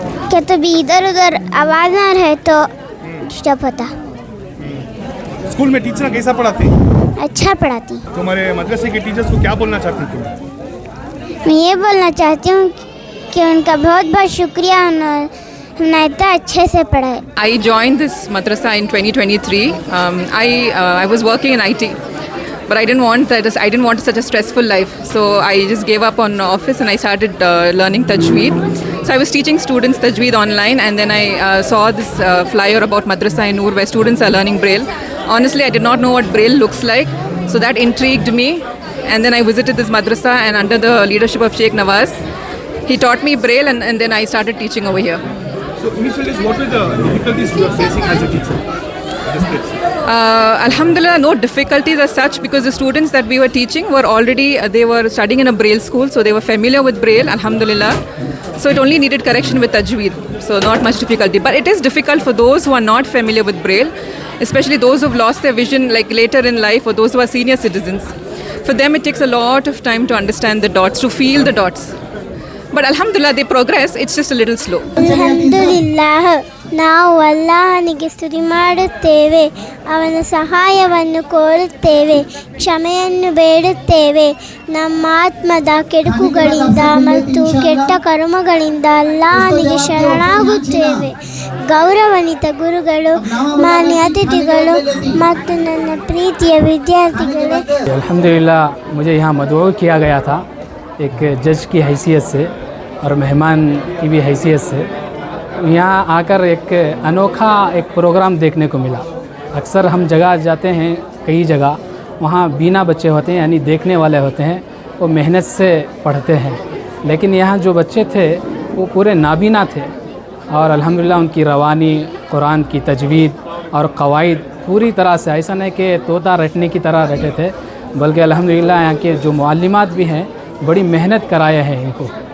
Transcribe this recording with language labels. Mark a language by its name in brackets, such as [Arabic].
[Hindi] क्या तभी इधर उधर आवाज़ ना रहे तो डिस्टर्ब होता। स्कूल में टीचर कैसा पढ़ाती? अच्छा पढ़ाती। तुम्हारे मदरसे के टीचर्स को क्या बोलना चाहती तुम? मैं ये बोलना चाहती हूँ कि उनका बहुत बहुत शुक्रिया, हमने इतना अच्छे से पढ़ाए। [English] I joined this madrasa in 2023. I was working in IT, but I didn't want such a stressful life. So I just gave up on office and I started learning Tajweed. So I was teaching students Tajweed online, and then I saw this flyer about Madrasa in Noor where students are learning Braille. Honestly, I did not know what Braille looks like, so that intrigued me. And then I visited this madrasa, and under the leadership of Sheikh Nawaz, he taught me Braille, and then I started teaching over here. So initially, what were the difficulties you were facing as a teacher? These kids? Alhamdulillah, no difficulties as such, because the students that we were teaching were already, they were studying in a Braille school, so they were familiar with Braille, alhamdulillah. So it only needed correction with Tajweed, so not much difficulty. But it is difficult for those who are not familiar with Braille, especially those who have lost their vision like later in life, or those who are senior citizens. For them it takes a lot of time to understand the dots, to feel the dots. But alhamdulillah, they progress, it's just a little slow. [Kannada] ಅಲ್ಹಮ್ದುಲಿಲ್ಲಾಹ್, ನಾವು ಅಲ್ಲಾಹನಿಗೆ ಸ್ತುತಿ ಮಾಡುತ್ತೇವೆ, ಅವನ ಸಹಾಯವನ್ನು ಕೋರುತ್ತೇವೆ, ಕ್ಷಮೆಯನ್ನು ಬೇಡುತ್ತೇವೆ. ನಮ್ಮ ಆತ್ಮದ ಕೆಡುಕುಗಳಿಂದ ಮತ್ತು ಕೆಟ್ಟ ಕರ್ಮಗಳಿಂದ ಅಲ್ಲಾಹನಿಗೆ ಶರಣಾಗುತ್ತೇವೆ. ಗೌರವಾನ್ವಿತ ಗುರುಗಳು, ಮಾನ್ಯ ಅತಿಥಿಗಳು ಮತ್ತು ನನ್ನ ಪ್ರೀತಿಯ ವಿದ್ಯಾರ್ಥಿಗಳೇ, [Hindi] अल्हम्दुलिल्लाह मुझे यहाँ मदऊ किया गया था एक जज की हैसियत से और मेहमान की भी हैसियत से। यहाँ आकर एक अनोखा एक प्रोग्राम देखने को मिला। अक्सर हम जगह जाते हैं, कई जगह वहाँ बीना बच्चे होते हैं, यानी देखने वाले होते हैं, वो मेहनत से पढ़ते हैं, लेकिन यहाँ जो बच्चे थे वो पूरे नाबीना थे और अल्हम्दुलिल्लाह उनकी रवानी, कुरान की तजवीद और कवायद पूरी तरह से, ऐसा नहीं कि तोता रटने की तरह रटे थे, बल्कि अल्हम्दुलिल्लाह यहाँ के जो मुअल्लिमात भी हैं बड़ी मेहनत कराए हैं इनको।